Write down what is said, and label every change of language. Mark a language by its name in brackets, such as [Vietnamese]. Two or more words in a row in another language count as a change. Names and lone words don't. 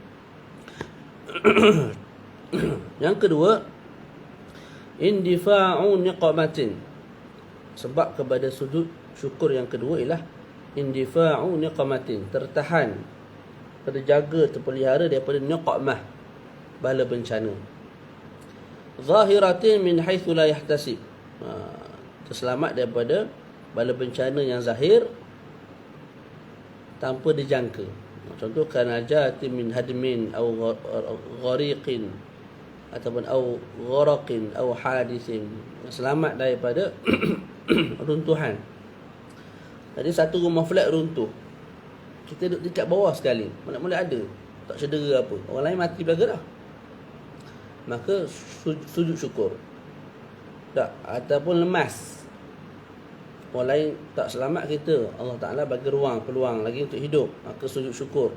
[Malay] Yang kedua, [Arabic] اندفاع نقمة. [Malay] Sebab kepada sujud syukur yang kedua ialah [Arabic] اندفاع نقمة, [Malay] tertahan, terjaga, terpelihara daripada niqmah, bala bencana. [Arabic] ظاهرة من حيث لا يحتسب, [Malay] terselamat daripada bala bencana yang zahir tanpa dijangka. [Arabic] Contoh كنجاة من هدم أو غريق, ataupun أو غرق أو حادث, [Malay] selamat daripada runtuhan. Jadi satu rumah flat runtuh, kita duduk dekat bawah sekali, mana-mana ada, tak cedera apa, orang lain mati belaga dah, maka sujud syukur. Tak, ataupun lemas, orang lain tak selamat, kita Allah Ta'ala bagi ruang, peluang lagi untuk hidup, maka sujud syukur.